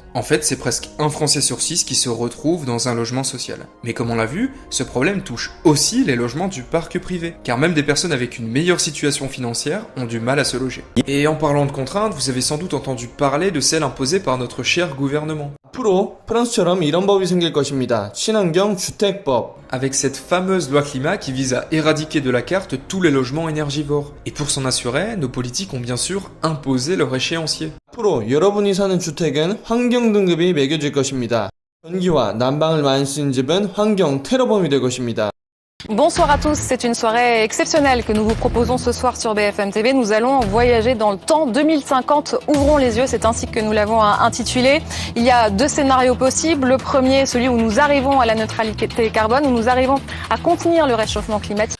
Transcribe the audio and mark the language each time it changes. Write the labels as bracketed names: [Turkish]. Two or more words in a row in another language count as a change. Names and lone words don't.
[French] En fait, c'est presque un Français sur 6 qui se retrouve dans un logement social. Mais comme on l'a vu, ce problème touche aussi les logements du parc privé, car même des personnes avec une meilleure situation financière ont du mal à se loger. Et en parlant de contraintes, vous avez sans doute entendu parler de celles imposées par notre cher gouvernement. [Korean] 앞으로 프랑스처럼 이런 법이 생길 것입니다. 친환경 주택법. [French] Avec cette fameuse loi climat qui vise à éradiquer de la carte tous les logements énergivores. Et pour s'en assurer, nos politiques ont bien sûr imposé leur échéancier. [Korean] 앞으로 여러분이 사는 주택은 환경 등급이 매겨질 것입니다. 전기와 난방을 많이 쓰는 집은 환경 테러범이 될 것입니다. [French] Bonsoir à tous, c'est une soirée exceptionnelle que nous vous proposons ce soir sur BFM TV. Nous allons voyager dans le temps 2050, ouvrons les yeux, c'est ainsi que nous l'avons intitulé. Il y a 2 scénarios possibles. Le premier, celui où nous arrivons à la neutralité carbone, où nous arrivons à contenir le réchauffement climatique.